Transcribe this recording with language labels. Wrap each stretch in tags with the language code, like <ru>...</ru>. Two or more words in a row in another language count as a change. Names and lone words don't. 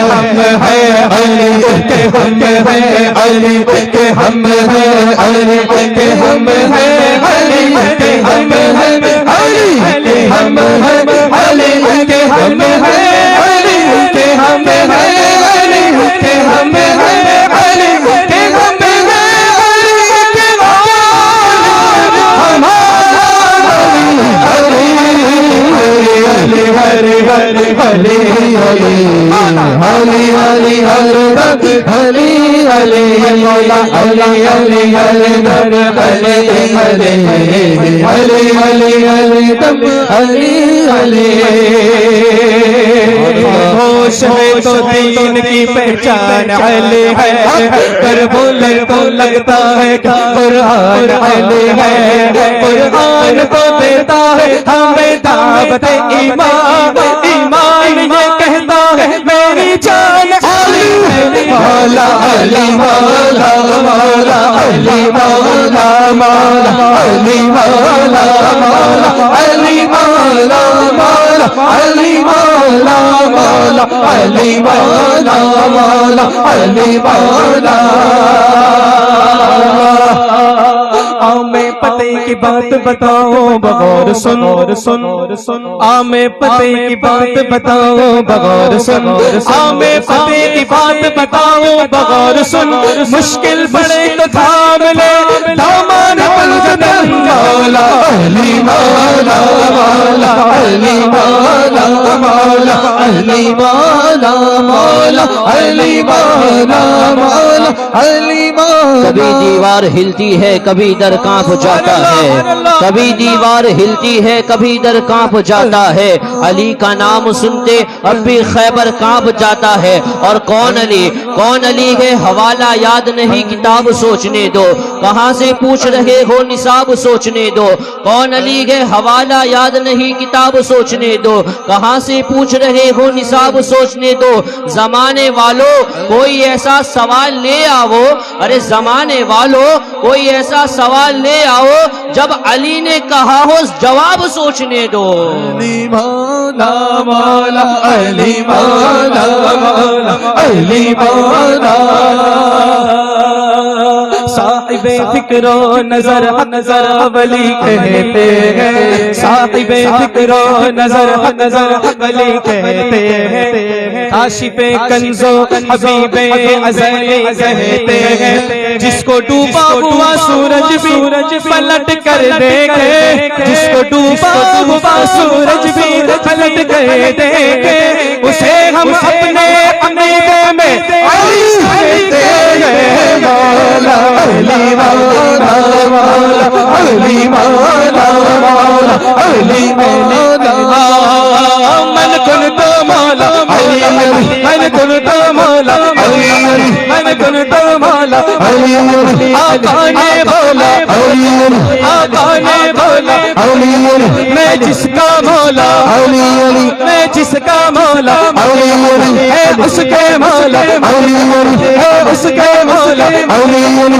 <ur>ہم ہیں علی کے، ہم ہیں علی کے، ہم ہیں علی کے، ہم ہیں علی کے، ہم ہیں علی کے، ہم ہیں علی کے، ہم ہیں علی کے، ہم ہیں علی کے، ہم ہیں علی کے، ہم ہرے ہرے ہرے ہرے ہرے ہرے ہرے ہرے ہرے مولا ہرے ہرے ہرے ہرے ہرے ہرے ہرے ہرے دم ہرے ہرے. ہوش میں تو دین کی پہچان علی ہے، کر بولے تو لگتا ہے قرآن علی ہے. قرآن تو دیتا ہے ہمیں دعوت ایمان، ایمان یہ کہتا ہے میری جان علی. مولا علی مولا مولا علی مولا مولا علی مولا مولا علی مولا مولا علی مولا مولا علی مولا مولا علی مولا. میں پتے کی بات بتاؤ بغور سن، سن میں پتے کی بات بتاؤ بغور سن، میں پتے کی بات بتاؤ بغور سن. مشکل پڑے تو تھام لے دامن پنجتن مولا علی مولا مولا علی مولا مولا علی مولا مولا علی مولا مولا علی مولا. کبھی دیوار ہلتی ہے کبھی در کانپ جاتا ہے، کبھی دیوار ہلتی ہے کبھی در کانپ جاتا ہے. علی کا نام سنتے اب بھی خیبر کانپ جاتا ہے. اور کون علی ہے حوالہ یاد نہیں کتاب سوچنے دو، کہاں سے پوچھ رہے ہو نصاب سوچنے دو. کون علی ہے حوالہ یاد نہیں کتاب سوچنے دو، کہاں سے پوچھ رہے ہو نصاب سوچنے دو. زمانے والو کوئی ایسا سوال لے آؤ، ارے زمانے والو کوئی ایسا سوال لے آؤ جب علی نے کہا ہو جواب سوچنے دو. علی مولا مولا علی مولا مولا علی مولا. صاحبِ فکر و نظر نظر ولی کہتے ہیں، صاحبِ فکر و نظر نظر ولی کہتے ہیں. کاشفِ کنز و حبیبِ ازلی کہتے ہیں. جس کو ڈوبا ہوا سورج بھی پلٹ کر دیکھے، جس کو ڈوبا ہوا سورج بھی پلٹ کر دیکھے، اسے ہم اپنے عقیدے میں علی کہتے ہیں. مولا علی مولا مولا علی مولا مولا علی مولا.</ur> <ar>من كنت مولا علي، من كنت مولا علي، من كنت مولا علي.</ar> <ur>آقا نے بولا علی، آقا نے بولا علی، میں جس کا مولا علی علی، میں جس کا مولا علی علی ہے اس کے مولا علی علی ہے اس کے مولا علی علی.</ur>